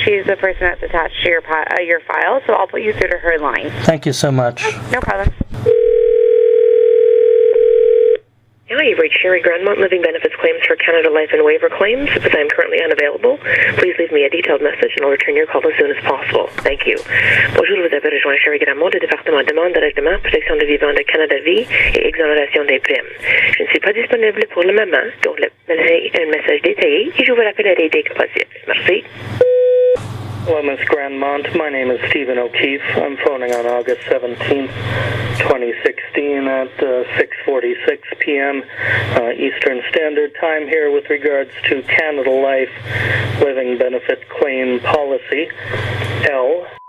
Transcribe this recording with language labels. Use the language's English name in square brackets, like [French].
[English] She's the person that's attached to your file, so I'll put you through to her line. Thank you so much. No problem. Hello, you've reached Sherry Grandmont, Living Benefits Claims for Canada Life and Waiver Claims. As I am currently unavailable, please leave me a detailed message and I'll return your call as soon as possible. Thank you. [French] Bonjour, vous avez rejoint Sherry Grandmont du département demande de règlement, protection des vivants de Canada Vie et exonération des primes. Je ne suis pas disponible pour le moment, donc laissez un message détaillé et je vous rappellerai dès que possible. Merci. [English] Hello, Ms. Grandmont. My name is Stephen O'Keefe. I'm phoning on August 17th, 2016 at 6:46 p.m. Eastern Standard Time here with regards to Canada Life Living Benefit Claim Policy, L.